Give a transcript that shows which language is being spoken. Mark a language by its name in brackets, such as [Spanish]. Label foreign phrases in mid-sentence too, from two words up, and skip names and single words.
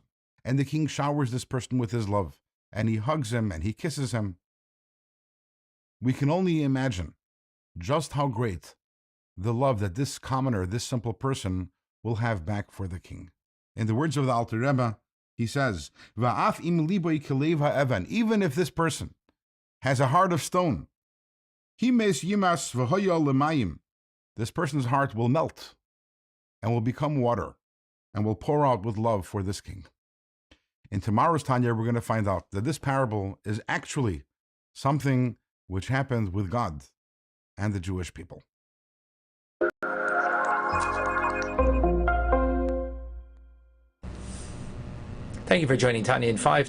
[English] And the king showers this person with his love, and he hugs him and he kisses him. We can only imagine just how great the love that this commoner, this simple person, will have back for the king. In the words of the Alter Rebbe, he says, [Hebrew] "ואף אם לבו כלב האבן," [English] even if this person has a heart of stone, [Hebrew] המס ימס והיה למים, [English] this person's heart will melt and will become water and will pour out with love for this king. In tomorrow's Tanya, we're going to find out that this parable is actually something which happened with God and the Jewish people. Thank you for joining Tanya in 5.